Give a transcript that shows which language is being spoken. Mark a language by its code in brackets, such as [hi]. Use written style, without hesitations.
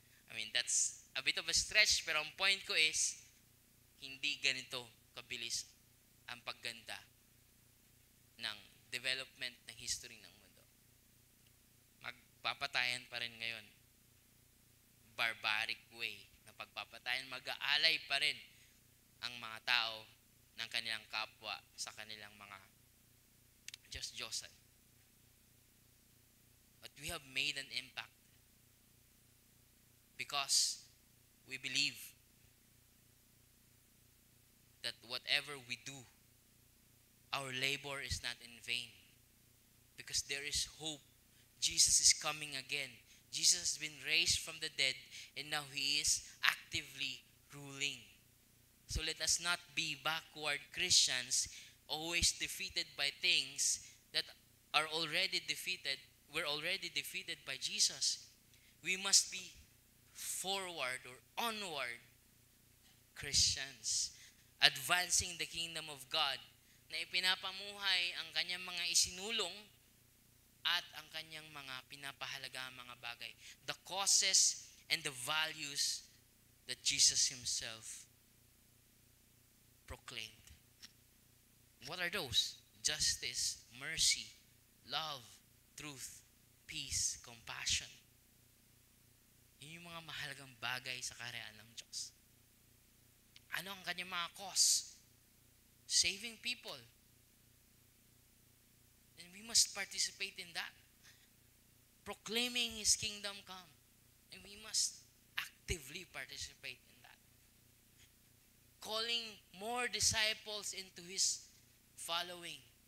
[en] I mean, that's a bit of a stretch, [tl] pero ang point ko is, hindi ganito kabilis ang pagganda ng development ng history ng mundo. Magpapatayan pa rin ngayon. [en] Barbaric way [tl] na pagpapatayan. Mag-aalay pa rin ang mga tao ng kanilang kapwa sa kanilang mga Diyos-Diyosan. [en] But we have made an impact because we believe that whatever we do, our labor is not in vain. Because there is hope. Jesus is coming again. Jesus has been raised from the dead and now He is actively ruling. So let us not be backward Christians, always defeated by things that are already defeated. We're already defeated by Jesus. We must be forward or onward Christians, advancing the kingdom of God, [tl] na ipinapamuhay ang kanyang mga isinulong at ang kanyang mga pinapahalagaang mga bagay. [en] The causes and the values that Jesus Himself proclaimed. What are those? Justice, mercy, love, truth, peace, compassion. [tl] Yun yung mga mahalagang bagay sa kaharian ng Diyos. Ano ang kanyang mga cause? [en] Saving people. And we must participate in that. Proclaiming His kingdom come. And we must actively participate in that. Calling more disciples into His following.